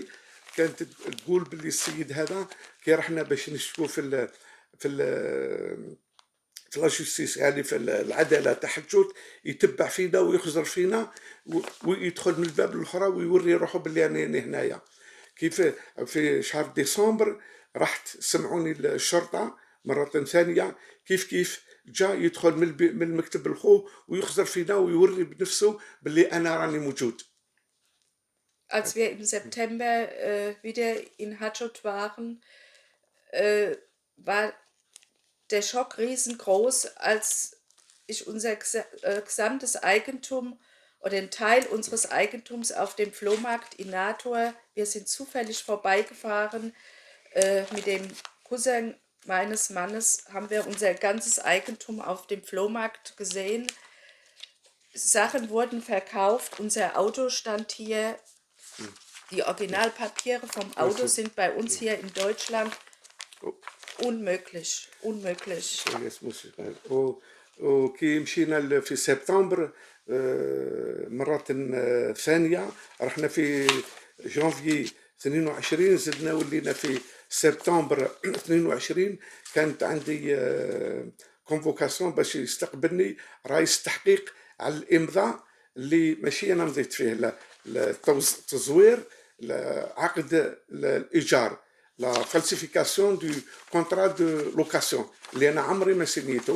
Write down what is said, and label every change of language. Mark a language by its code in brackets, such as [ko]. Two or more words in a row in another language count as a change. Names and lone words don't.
[ar] كانت تقول باللي السيد هذا كي رحنا باش نشوفوا في في لاجوستيس، يعني في العداله تاع حجوت، يتبع فينا ويخزر فينا ويدخل من الباب الاخرى ويوري روحه باللي انا هنايا. كيف في شهر ديسمبر رحت سمعوني الشرطه مره ثانيه، كيف جا يدخل من المكتب الخو ويخزر فينا ويوري بنفسه باللي انا راني موجود. [de] Als wir im September wieder in Hatschut waren, war der Schock riesengroß, als ich unser gesamtes Eigentum oder einen Teil unseres Eigentums auf dem Flohmarkt in Nator, wir sind zufällig vorbeigefahren, mit dem Cousin meines Mannes haben wir unser ganzes Eigentum auf dem Flohmarkt gesehen. Sachen wurden verkauft, unser Auto stand hier, die Originalpapiere vom Auto sind bei uns hier in Deutschland. unmöglich, unmöglich. [ar] وكي مشينا في سبتمبر مرة ثانية، رحنا في جانفي 22، زدنا ولينا في سبتمبر 22. كانت عندي كونفوكاسيون باش يستقبلني رئيس التحقيق على الإمضاء اللي ماشي أنا مضيت فيه، التزوير عقد الإيجار، [fr] la falsification du contrat de location [ar] اللي انا عمري ما سنيته.